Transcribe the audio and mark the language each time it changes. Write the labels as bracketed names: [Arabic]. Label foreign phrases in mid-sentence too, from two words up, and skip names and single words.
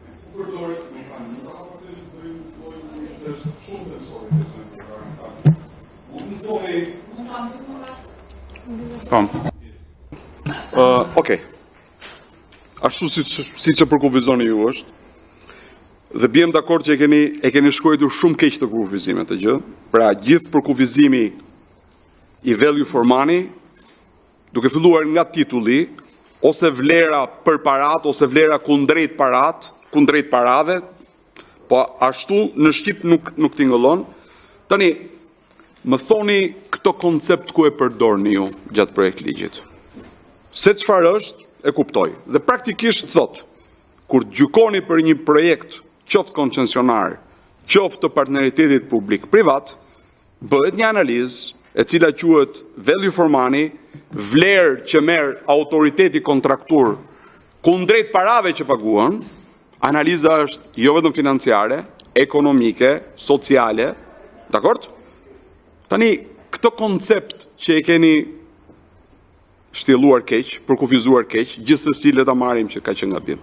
[Albanian] Okej. Ashtu siç e përkufizoni ju është, dhe bjem dakord që e keni shkruar shumë keq të kufizimet të gjë. Pra gjithë përkufizimi i [English] value for money, [Albanian] duke filluar nga titulli, ose vlera për parat, ose vlera kundrejt parave, po ashtu në shqip nuk tingëllon. Tani, më thoni këto koncept ku e përdorni ju gjatë projekt ligjit. Se çfarë është, e kuptoj. Dhe praktikisht thot, kur gjykoni për një projekt, qoftë koncesionar, qoftë të partneritetit publik-privat, bëhet një analizë e cila quhet [English] value for money, [Albanian] vlerë që merr autoriteti kontraktur kundrejt parave që paguhen. Analiza është jo vetëm financiare, ekonomike, sociale, dakord? Tani, këto koncept që e keni shtjelluar keq, përkufizuar keq, gjithsesi le ta marrim që ka qenë gabim.